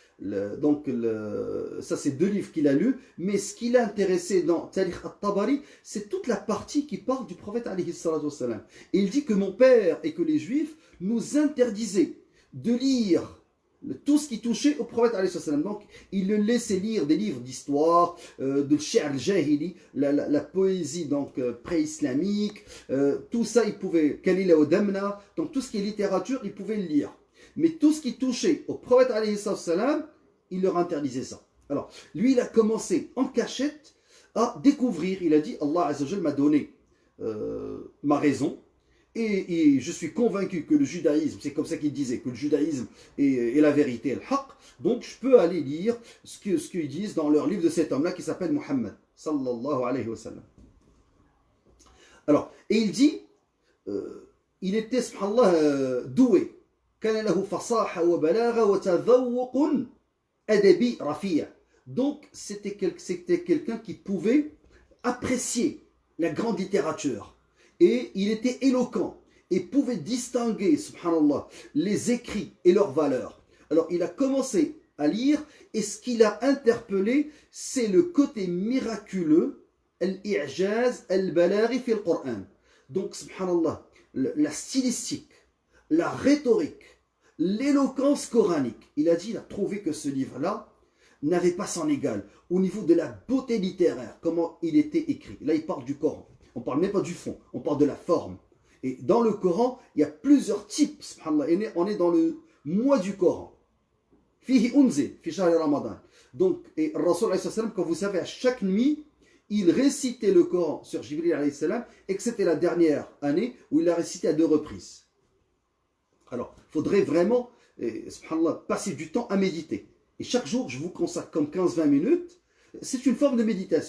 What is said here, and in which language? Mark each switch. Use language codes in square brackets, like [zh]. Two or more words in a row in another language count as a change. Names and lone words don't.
[fr] Ça c'est deux livres qu'il a lus, mais ce qui l'a intéressé dans Tarikh al-Tabari, c'est toute la partie qui parle du prophète [ar] عليه الصلاة والسلام. [fr] Et il dit que mon père et que les juifs nous interdisaient de lire tout ce qui touchait au prophète [ar] عليه السلام. [fr] Donc il le laissait lire des livres d'histoire, de [ar] الشعر الجاهلي, [fr] la poésie donc pré-islamique, tout ça il pouvait, Kalila wa Damna, donc tout ce qui est littérature il pouvait le lire. Mais tout ce qui touchait au prophète [ar] عليه السلام, [fr] il leur interdisait ça. Alors lui il a commencé en cachette à découvrir, il a dit [ar] الله عز وجل [fr] m'a donné ma raison. Et je suis convaincu que le judaïsme, c'est comme ça qu'il disait, que le judaïsme est la vérité, le haqq. Donc je peux aller lire ce qu'ils disent dans leur livre de cet homme-là qui s'appelle Muhammad, [ar] صلى الله عليه وسلم. [fr] Alors, et il dit, il était, subhanallah, doué. [ar] كان له فصاحة وبلاغة وتذوق أدبي رفيع. [fr] Donc c'était quelqu'un qui pouvait apprécier la grande littérature. Et il était éloquent et pouvait distinguer, subhanallah, les écrits et leurs valeurs. Alors il a commencé à lire et ce qui l'a interpellé, c'est le côté miraculeux, [ar] الإعجاز البلاغي في القرآن. [fr] Donc, subhanallah, la stylistique, la rhétorique, l'éloquence coranique. Il a dit, il a trouvé que ce livre-là n'avait pas son égal au niveau de la beauté littéraire, comment il était écrit. Là, il parle du Coran. On ne parle même pas du fond, on parle de la forme. Et dans le Coran, il y a plusieurs types, subhanallah. On est dans le mois du Coran. [ar] فيه أنزل في شهر رمضان. [fr] Donc, et [ar] رسول عليه السلام, [fr] comme vous savez, à chaque nuit, il récitait le Coran sur Jibril [ar] عليه السلام, [fr] et que c'était la dernière année où il l'a récité à 2 reprises. Alors, il faudrait vraiment, subhanallah, passer du temps à méditer. Et chaque jour, je vous consacre comme 15-20 minutes. C'est une forme de méditation.